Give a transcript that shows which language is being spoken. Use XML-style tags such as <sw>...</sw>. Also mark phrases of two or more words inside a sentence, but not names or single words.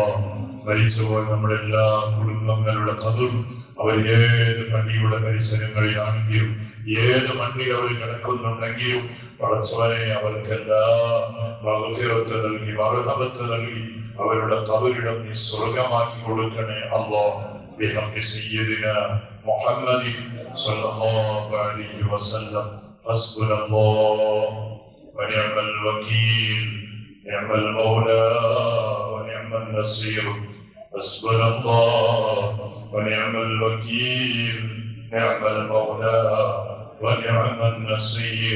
<ml>മരിച്ചുപോയ നമ്മുടെ എല്ലാ കുടുംബങ്ങളുടെ ഖബർ അവർ ഏത് പള്ളിയുടെ പരിസരങ്ങളിലാണെങ്കിലും ഏത് മണ്ണിൽ അവർ കിടക്കുന്നുണ്ടെങ്കിലും പടച്ചവനെ അവർക്കെല്ലാം മഗ്ഫിറത്ത് നൽകി, മർഹമത്ത് നൽകി അവരുടെ ഖബറിടം നീ സ്വർഗമാക്കി കൊടുക്കണേ അള്ളാ.</ml> <ar>بحق سيدنا محمد صلى الله عليه وسلم. حسبنا الله ونعم الوكيل، نعم المولى ونعم النصير. حسبنا الله ونعم الوكيل، نعم المولى ونعم النصير.</ar>